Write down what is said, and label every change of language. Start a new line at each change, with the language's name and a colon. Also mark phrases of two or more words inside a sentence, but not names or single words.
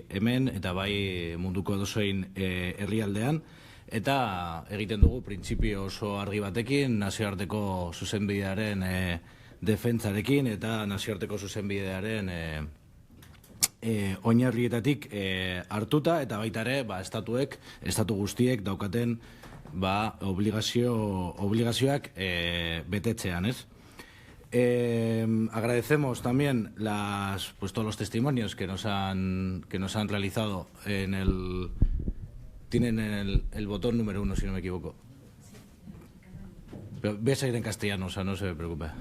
Basque: hemen eta bai munduko edozein herrialdean, eta egiten dugu printzipio oso argi batekin, nazioarteko zuzenbidearen defentsarekin eta nazioarteko zuzenbidearen oinarrietatik hartuta, eta baita ere estatu guztiek daukaten obligazioak betetzean, ez?
Spanish: Agradecemos también todos los testimonios que nos han realizado tienen el botón número 1, si no me equivoco. Pero voy a seguir en castellano, o sea, no se preocupe.